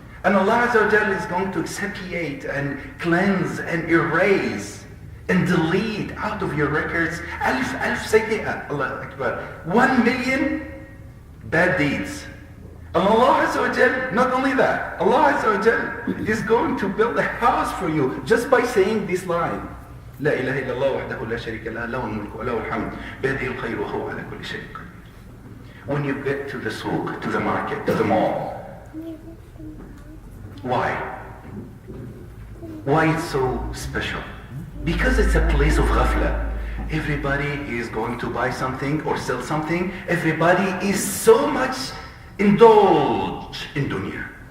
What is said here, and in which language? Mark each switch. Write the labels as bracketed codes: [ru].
[en] And Allah Azza wa Jal is going to expiate and cleanse and erase and delete out of your records alf sayyi'ah. Allah Akbar. 1 million bad deeds. And Allah Azza wa Jal, not only that, Allah Azza wa Jal is going to build a house for you just by saying this line. [ar] لا إله إلا الله وحده لا شريك له له الملك وله الحمد بيده الخير وهو على كل شيء قدير. [en] When you get to the souk, to the market, to the mall, why? Why it's so special? Because it's a place of ghafla. Everybody is going to buy something or sell something. Everybody is so much indulged in dunya.